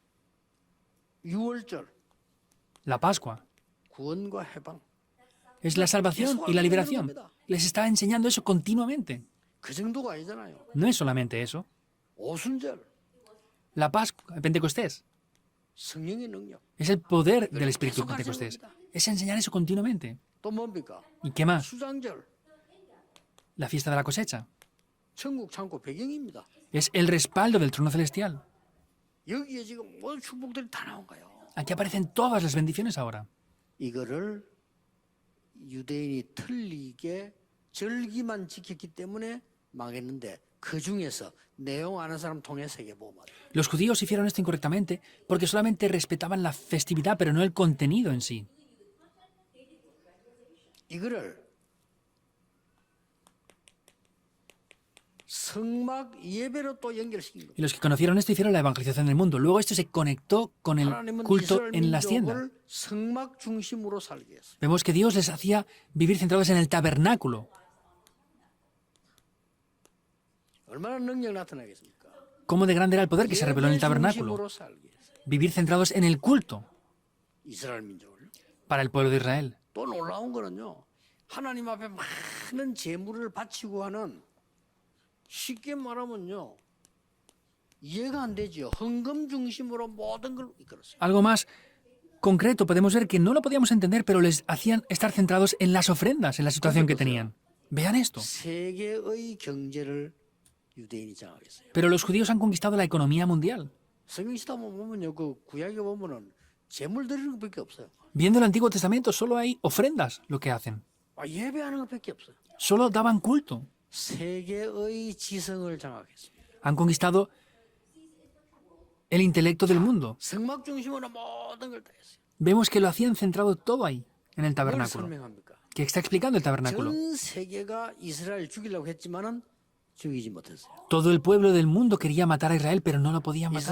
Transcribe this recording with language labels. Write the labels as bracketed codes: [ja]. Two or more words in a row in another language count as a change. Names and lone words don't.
[ko] 유월절 [es] La Pascua [ko] 구원과 해방. [es] es la salvación y la liberación. Les está enseñando eso continuamente. [ko] 그 정도가 아니잖아요. [es] No es solamente eso. [ko] 오순절 [es] La Pascua, Pentecostés, [ko] 성령의 능력. [es] es el poder del Espíritu Pentecostés. Es enseñar eso continuamente. [ko] 또 뭡니까? [es] ¿Y qué más? [ko] 수장절 [es] La fiesta de la cosecha. [ko] 천국 창고 배경입니다. [es] Es el respaldo del trono celestial. [ko] 여기에 지금 모든 축복들이 다 나온 거예요. [es] Aquí aparecen todas las bendiciones ahora. [ko] 이거를 유대인이 틀리게 절기만 지켰기 때문에 망했는데 그 중에서 내용 아는 사람 통해서 이게 뭐 말이에요. [es] Los judíos hicieron esto incorrectamente porque solamente respetaban la festividad, pero no el contenido en sí. [ko] 이거를 성막 예배로 또 연결시킨 거예요. [es] Y los que conocieron esto hicieron la evangelización del mundo. Luego esto se conectó con el [ko] 하나님은 [es] culto [ko] 이스라엘 [es] en las tiendas. [ko] 민족을 성막 중심으로 살게 했어요. [es] Vemos que Dios les hacía vivir centrados en el tabernáculo. [ko] 얼마나 능력 나타나겠습니까? [es] ¿Cómo de grande era el poder que se reveló en el [ko] 예배 [es] tabernáculo? [ko] 중심으로 살게 했어요. [es] Vivir centrados en el culto [ko] 이스라엘 민족을. [es] para el pueblo de Israel. [ko] 또 놀라운 거는요. 하나님 앞에 많은 재물을 바치고 하는 쉽게 말하면요. 이해가 안 되죠. 헌금 중심으로 모든 걸 이끌었어요. [es] Algo más concreto, podemos ver que no lo podíamos entender, pero les hacían estar centrados en las ofrendas, en la situación que tenían. Vean esto. [ko] 세계의 경제를 유대인이 장악했어요. [es] Pero los judíos han conquistado la economía mundial. [ko] 성경 시다 보면요. 그 구약에 보면은 재물 드리는 것밖에 없어요. [es] Viendo el Antiguo Testamento, solo hay ofrendas lo que hacen. [ko] 예배하는 것밖에 없어요. [es] Solo daban culto. [ko] 세계의 지성을 장악했습니다. [es] Han conquistado el intelecto del mundo. [ko] 성막 중심으로 모든 걸 다 했어요. [es] Vemos que lo hacían centrado todo ahí, en el [ko] 뭘 [es] tabernáculo. [ko] 설명합니까? [es] Que está explicando el tabernáculo. [ko] 전 세계가 이스라엘 죽이려고 했지만은 죽이지 못했어요. [es] Todo el pueblo del mundo quería matar a Israel, pero no lo podían matar.